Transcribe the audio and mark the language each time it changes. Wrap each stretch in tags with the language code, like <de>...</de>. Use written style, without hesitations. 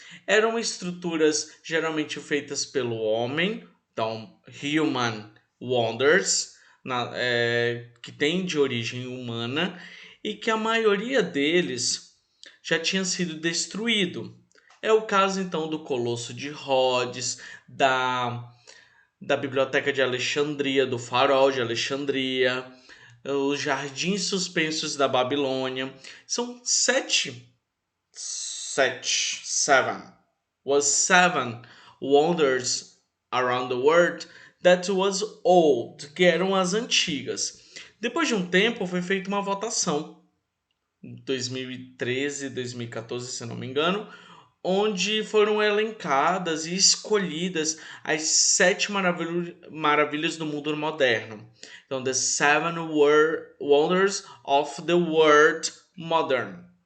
<pt>Eram estruturas geralmente feitas pelo homem, então</pt> <en>human wonders,</en> <pt>que tem de origem humana e que a maioria deles já tinha sido destruído. É o caso então do Colosso de Rhodes, da Biblioteca de Alexandria, do Farol de Alexandria, os Jardins Suspensos da Babilônia. São</pt> <en>seven wonders around the world that was old,</en> <pt>que eram as antigas. Depois de um tempo foi feita uma votação, em 2013, 2014, se não me engano, onde foram elencadas e escolhidas as 7 maravilhas do mundo moderno.</pt> <en>Então, the seven wonders of the world modern.</en>